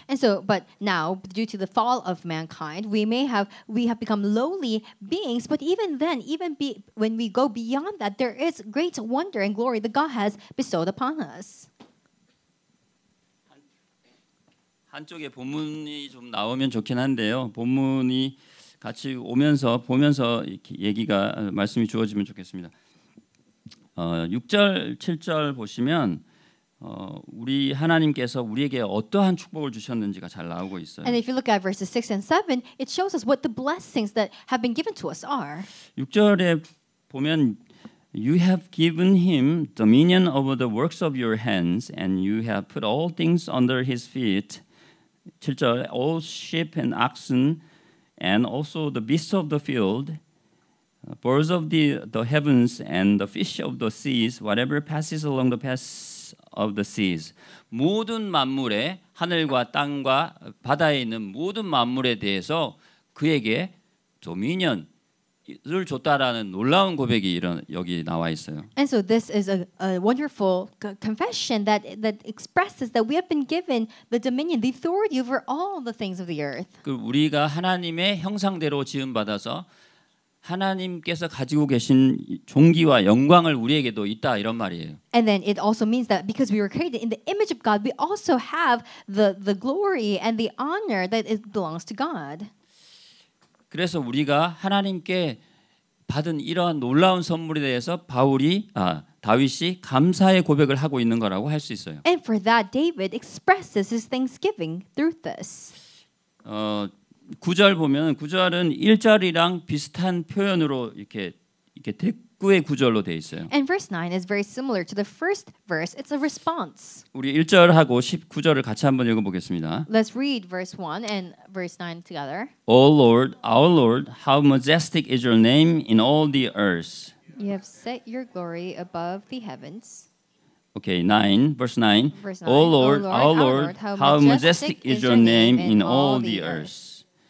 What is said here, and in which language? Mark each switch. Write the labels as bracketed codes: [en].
[en] And so, but now, due to the fall of mankind, we have become lowly beings. But even then, when we go beyond that, there is great wonder and glory that God has bestowed upon us. [ko] 한쪽에 본문이 좀 나오면 좋긴 한데요. 본문이 같이 보면서 이렇게 말씀이 주어지면 좋겠습니다. 6절, 7절 보시면 우리 하나님께서 우리에게 어떠한 축복을 주셨는지가 잘 나오고 있어요. [en] And if you look at verses 6 and 7, it shows us what the blessings that have been given to us are. [ko] 6절에 보면 [en] You have given him dominion over the works of your hands, and you have put all things under his feet. 7절 all sheep and oxen and also the beasts of the field, birds of the heavens and the fish of the seas, whatever passes along the paths of the seas. [ko] 모든 만물에 하늘과 땅과 바다에 있는 모든 만물에 대해서 그에게 도미니언 를 줬다라는 놀라운 고백이 여기 나와 있어요. [en] And so this is a wonderful confession that expresses that we have been given the dominion, the authority over all the things of the earth. [ko] 그 우리가 하나님의 형상대로 지음 받아서 하나님께서 가지고 계신 존귀와 영광을 우리에게도 있다 이런 말이에요. [en] And then it also means that because we were created in the image of God, we also have the glory and the honor that belongs to God. [ko] 그래서 우리가 하나님께 받은 이러한 놀라운 선물에 대해서 다윗이 감사의 고백을 하고 있는 거라고 할 수 있어요. [en] And for that, David expresses his thanksgiving through this. [ko] 9절 보면 9절은 1절이랑 비슷한 표현으로 이렇게 대꾸의 구절로 돼 있어요. [en] And verse 9 is very similar to the first verse. It's a response. [ko] 우리 1절하고 19절을 같이 한번 읽어보겠습니다. [en] Let's read verse 1 and verse 9 together. O Lord, our Lord, how majestic is your name in all the earth. You have set your glory above the heavens. Okay, 9, verse 9. Verse 9. O Lord, our Lord, how majestic is your name in all the earth.